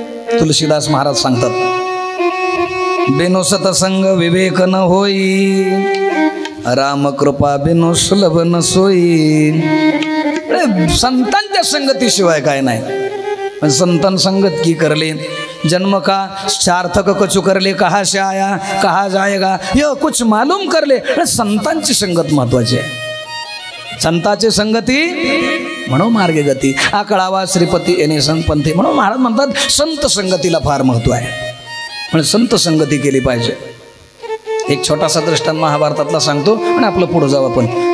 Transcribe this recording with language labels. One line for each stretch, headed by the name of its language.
Marathi: तुलसीदास महाराज सांगतात,
Hindi: बिनु सतसंग विवेक न होई, राम कृपा बिनु सुलभ न सोई.
Marathi: संतांच्या संगतीशिवाय काय नाही.
Hindi: संतन संगत की करले, जन्म का सार्थक कछु करले, कहा से आया कहा जाएगा ये कुछ मालूम करले.
Marathi: संतांची संगत महत्वाची आहे. संताची संगती म्हणून मार्गे गती, आकळावा श्रीपती येणे संतपंथी. म्हणून महाराज म्हणतात संत संगतीला फार महत्व आहे. पण संत संगती केली पाहिजे. एक छोटासा दृष्टांत महाभारतातला सांगतो आणि आपलं पुढे जाऊ आपण.